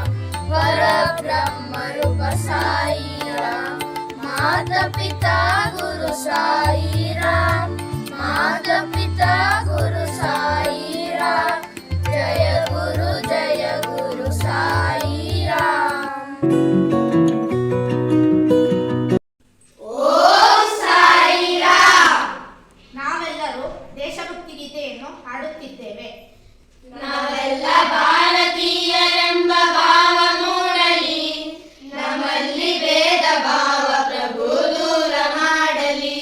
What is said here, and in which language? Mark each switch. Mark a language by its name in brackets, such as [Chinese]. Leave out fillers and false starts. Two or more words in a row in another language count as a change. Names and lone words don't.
[Hindi] पर ब्रह्म रूप साई राम. माता पिता गुरु साई राम. माता पिता गुरु साई राम. जय गुरु साई राम. [Kannada] ದೇಶಭಕ್ತಿ ಗೀತೆಯನ್ನು ಹಾಡುತ್ತಿದ್ದೇವೆ. ನಾವೆಲ್ಲ ಭಾರತೀಯರೆಂಬ ಭಾವ ಮೂಡಲಿ, ನಮ್ಮಲ್ಲಿ ಭೇದ ಭಾವ ಪ್ರಭು ದೂರ ಮಾಡಲಿ.